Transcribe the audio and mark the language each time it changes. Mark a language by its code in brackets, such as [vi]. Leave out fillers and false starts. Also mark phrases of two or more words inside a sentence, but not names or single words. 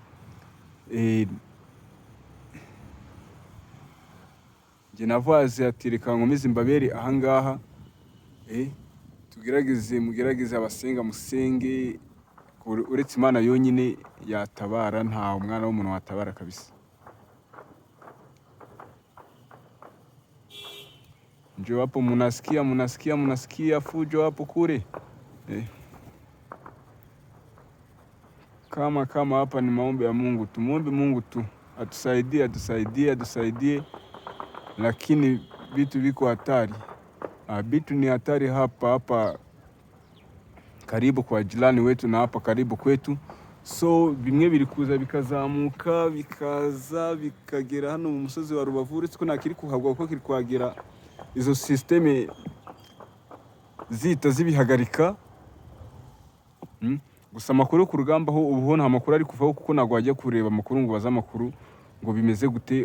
[rw] Njye navaze ati reka nkomeze mbabere ahangaha. Mugerageze abasenga musenge. Uretse Imana yonyine yatabara, nta umwana w'umuntu watabara kabisa. [sw] Njoo hapo munasikia fujo hapo kule. Kama hapa ni maombi ya Mungu. Tumuombe Mungu tu atusaidie. Lakini vitu viko hatari. Vitu ni hatari hapa karibu kwa jirani wetu na hapa karibu kwetu. [rw] So bimwe biri kuza bikazamuka bikagera hano mu musozi wa Rubavu. Uretse ko nakiri kuhagwa kuko kiri kwagera izo systeme zita zibihagarika. Gusa amakuru ku rugamba ho ubu nta makuru ari kuvaho, kuko nagwa ajya kureba amakuru ngo baza amakuru ngo bimeze gute.